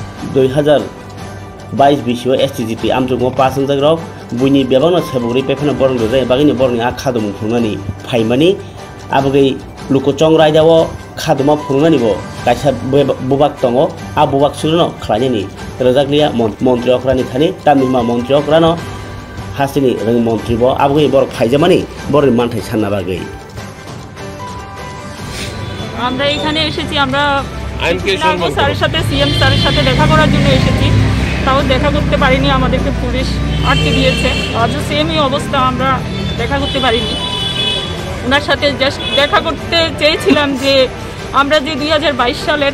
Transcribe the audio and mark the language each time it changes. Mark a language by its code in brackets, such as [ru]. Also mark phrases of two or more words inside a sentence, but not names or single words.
[trp] 2022 BCआव STGT आमजुमुआव पास अंजाक बुइनि बेबांनो सेबुगरि पेफेनो बरन जाय बागिनि बरनि आ खादुम फुंनानि फाइमानि आबगै लुकुचं रायदाव खादुमा फुंनानिबो कायसा बुबाक दङो आ बुबाक सुलनो खालायनि रजागलिया मन्त्रिफ्रानि थानि तामिलमा मन्त्रिफ्रानो हासिनि रों मन्त्रिबो आबगै बर फाइजामानि बरनि मानथाय सानना बागै [bn] আমরা এখানে এসেছি আমরা স্যারের সাথে সিএম স্যারের সাথে দেখা করার জন্য এসেছি তাও দেখা করতে পারিনি আমাদেরকে পুলিশ আটকে দিয়েছে আজও সেমই অবস্থা আমরা দেখা করতে পারিনি ওনার সাথে জাস্ট দেখা করতে চেয়েছিলাম যে আমরা যে 2022 সালের